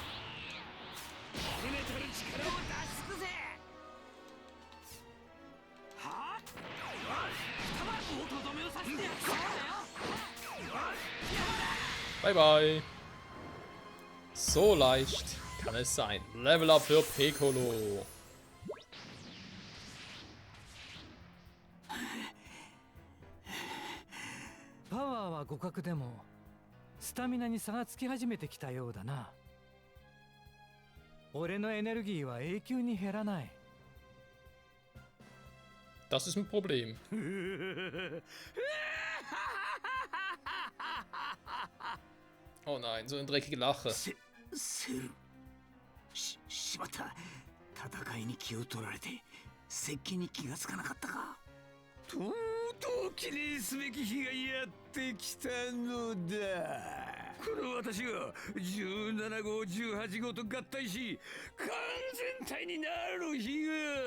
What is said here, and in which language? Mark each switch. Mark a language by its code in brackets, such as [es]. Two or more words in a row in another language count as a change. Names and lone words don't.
[en] Bye bye! [de] So leicht kann es sein. [en] Level up [de] für Piccolo. [ja] Power は互角でもスタミナに差がつき始めてきたようだな。俺のエネルギーは永久に減らない。 [de] Das ist ein Problem. Oh nein, so ein dreckige Lache. [ja] セルしまった。戦いに気を取られて接近に気がつかなかったか。とうとう記念すべき日がやってきたのだ。この私が17号18号と合体し完全体になる日が。